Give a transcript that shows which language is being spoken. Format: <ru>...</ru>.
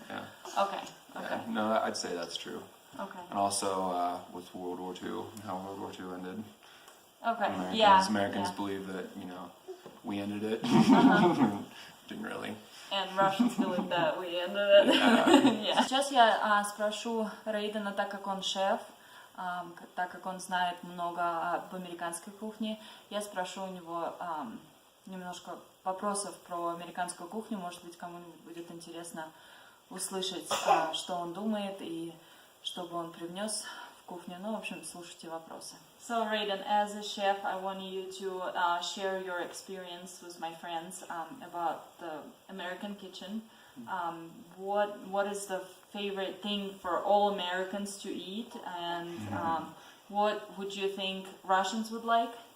<en>Yeah. Okay. Yeah. No, I'd say that's true. Okay. And also with World War II and how World War II ended. Okay. Americans believe that, you know, we ended it. Didn't really. And Russians believe that we ended it. Yeah.</en> <ru>Сейчас я спрошу Рэйдена, так как он шеф, так как он знает много об американской кухне, я спрошу у него немножко вопросов про американскую кухню. Может быть, кому-нибудь будет интересно услышать, что он думает и что бы он привнес в кухню. Ну, в общем, слушайте вопросы.</ru> <en>So, Рэйден, as a chef, I want you to share your experience with my friends about the American kitchen. What is the favorite thing for all Americans to eat, and what would you think Russians would like?</en>